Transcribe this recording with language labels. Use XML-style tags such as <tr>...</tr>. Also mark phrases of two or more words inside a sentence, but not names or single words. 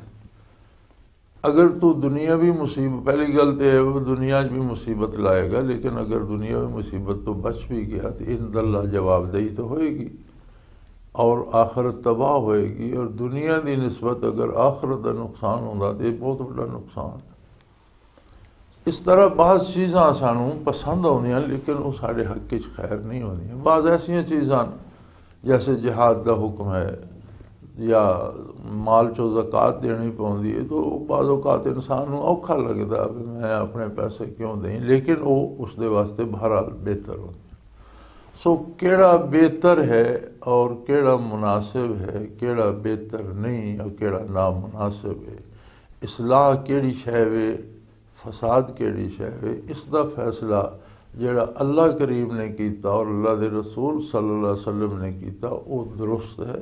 <pa>اگر تو دنیاوی مصیبت، پہلی گل تو ہے وہ دنیا بھی مصیبت لائے گا، لیکن اگر دنیاوی مصیبت تو بچ بھی گیا تو ان اللہ جواب دہی تو ہوئے گی اور آخرت تباہ ہوئے گی، اور دنیا دی نسبت اگر آخرت دا نقصان ہوگا تو یہ بہت بڑا نقصان ہے۔ اس طرح بعض چیزاں سانوں پسند ہوندیاں لیکن وہ سارے حق وچ خیر نہیں ہوندیاں۔ بعض ایسیاں چیزاں جیسے جہاد دا حکم ہے یا مال چو زکوٰۃ دینی پوندی ہے تو بعض اوقات انسان نوں اوکھا لگدا ہے میں اپنے پیسے کیوں دیں، لیکن وہ اس دے واسطے بہرحال بہتر ہوندی۔ سو کیڑا بہتر ہے اور کیڑا مناسب ہے، کیڑا بہتر نہیں اور کیڑا نامناسب ہے، اصلاح کیڑی شے ہے، فساد کیڑی شے ہے، اس دا فیصلہ جڑا اللہ کریم نے کیتا اور اللہ دے رسول</pa> <ar>صلی اللہ علیہ وسلم</ar> <pa>نے کیتا وہ درست ہے۔</pa>